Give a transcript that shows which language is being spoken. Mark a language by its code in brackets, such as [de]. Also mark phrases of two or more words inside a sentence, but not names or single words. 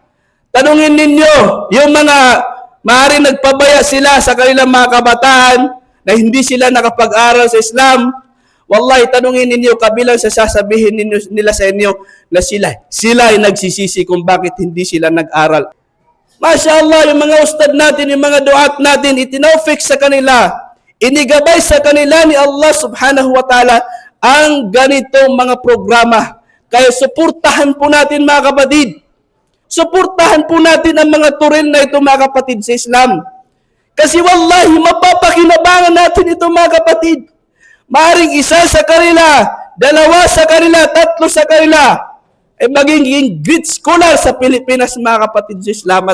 [tl] Tanungin ninyo yung mga maaaring nagpabaya sila sa kanilang mga kabataan na hindi sila nakapag-aral sa Islam. Wallahi, tanungin ninyo kabilang sa sasabihin nila sa inyo na sila ay nagsisisi kung bakit hindi sila nag-aral. [ar] ما شاء الله, [tl] yung mga ustad natin, yung mga duat natin, itinawfik sa kanila, inigabay sa kanila ni [ar] الله سبحانه وتعالى [tl] ang ganitong mga programa. Kaya suportahan po natin mga kapatid. Suportahan po natin ang mga turil na ito mga kapatid sa Islam. Kasi wallahi, mapapakinabangan natin ito mga kapatid. Maaring isa sa kanila, dalawa sa kanila, tatlo sa kanila, ay magiging [en] great scholar [tl] sa Pilipinas mga kapatid sa Islam.